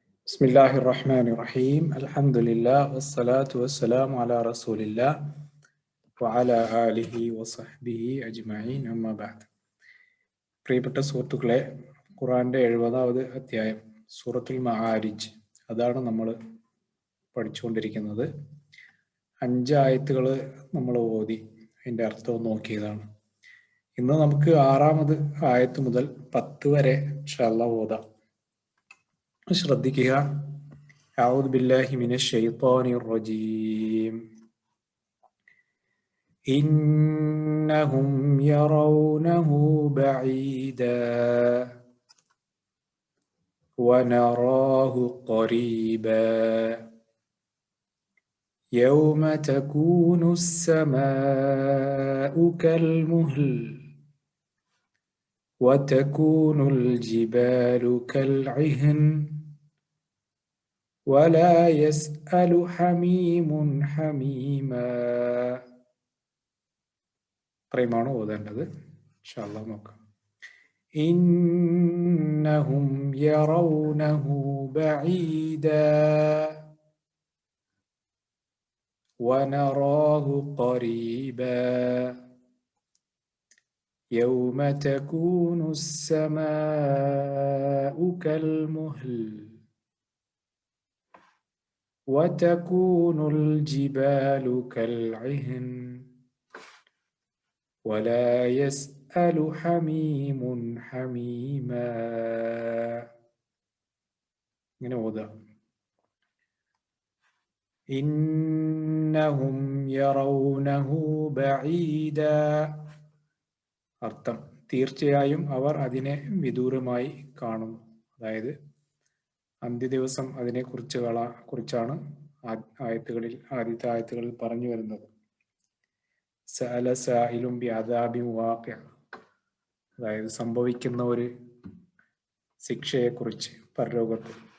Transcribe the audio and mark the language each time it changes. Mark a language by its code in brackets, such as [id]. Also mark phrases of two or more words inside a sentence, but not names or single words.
[ar] بسم الله الرحمن الرحيم. الحمد لله والصلاة والسلام على رسول الله وعلى آله وصحبه أجمعين أما بعد. [ml] പ്രിയപ്പെട്ട സുഹൃത്തുക്കളെ, ഖുർആന്റെ 70ാമത് അധ്യായം സൂറത്തുൽ മആരിജ് അതാണ് നമ്മൾ പഠിച്ചുകൊണ്ടിരിക്കുന്നത്. 5 ആയത്തുകൾ നമ്മൾ ഓതി അതിന്റെ അർത്ഥം നോക്കിയതാണ്. ഇന്ന് നമുക്ക് 6ാമത് ആയത്ത് മുതൽ 10 വരെ [ar] إن شاء الله [ml] ഓതാം. ശ്രദ്ധിക്കുക. [ar] أعوذ بالله من الشيطان الرجيم. إنهم يرونه بعيدا ونراه قريبا يوم تكون السماء كالمهل وتكون الجبال كالعهن ولا يسأل حميم حميما. [ml] ഇത്രയുമാണ് ഓതേണ്ടത്. [ar] إن شاء الله [ml] നോക്കാം. [ar] إنهم يرونه بعيدا ونراه قريبا يوم تكون السماء كالمهل وتكون الجبال كالعهن ولا يسأل حميم حميما. [ml] ഇങ്ങനെ ഓതാം. [ar] إنهم يرونه بعيدا. [ml] അർത്ഥം: തീർച്ചയായും അവർ അതിനെ വിദൂരമായി കാണുന്നു. അതായത് അന്ത്യദിവസം അതിനെ കുറിച്ചാണ് ആദ്യത്തെ ആയത്തുകളിൽ പറഞ്ഞു വരുന്നത്. [ar] سأل سائل بعذاب واقع, [ml] അതായത് സംഭവിക്കുന്ന ഒരു ശിക്ഷയെക്കുറിച്ച് പരലോകത്ത്.